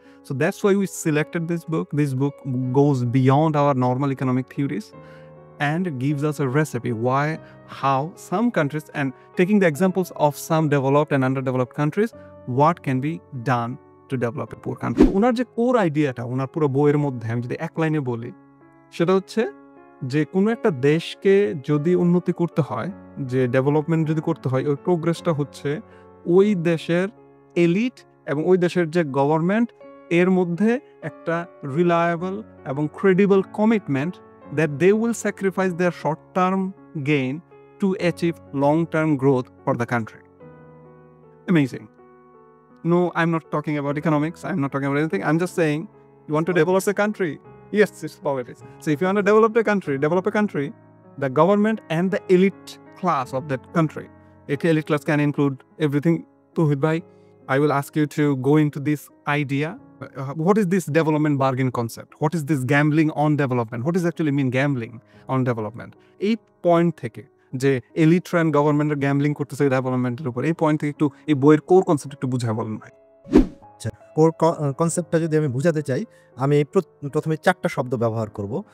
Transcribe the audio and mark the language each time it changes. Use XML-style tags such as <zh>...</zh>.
<en>So that's why we selected this book. This book goes beyond our normal economic theories and gives us a recipe why, how some countries, and taking the examples of some developed and underdeveloped countries, what can be done to develop a poor country.</en> <bn>ওনার যে core আইডিয়াটা ওনার পুরো বইয়ের মধ্যে আমি যদি এক লাইনে বলি, সেটা হচ্ছে যে কোনো একটা দেশকে যদি উন্নতি করতে হয়, যে ডেভেলপমেন্ট যদি করতে হয়, ওই প্রোগ্রেসটা হচ্ছে ওই দেশের এলিট এবং ওই দেশের যে গভর্নমেন্ট, এর মধ্যে একটা রিলায়েবল এবং credible commitment</bn> <en>that they will sacrifice their short-term gain to achieve long-term growth for the country. Amazing. No, I'm not talking about economics. I'm not talking about anything. I'm just saying, you want to develop a country. Yes, it's politics. So if you want to develop a country, the government and the elite class of that country. Elite class can include everything. Tauhid bhai, I will ask you to go into this idea. What is this development bargain concept? What is this gambling on development? What does actually mean gambling on development?</en> <bn>এই point থেকে যে elite and গভর্নমেন্টের gambling করতেছে ডেভেলপমেন্টের উপর, এই point থেকে একটু এই বইয়ের কোর কনসেপ্ট একটু বুঝায় বলেন ভাই। আচ্ছা, কোর কনসেপ্টটা যদি আমি বুঝাতে চাই, আমি প্রথমে 4টা শব্দ ব্যবহার করব।</bn>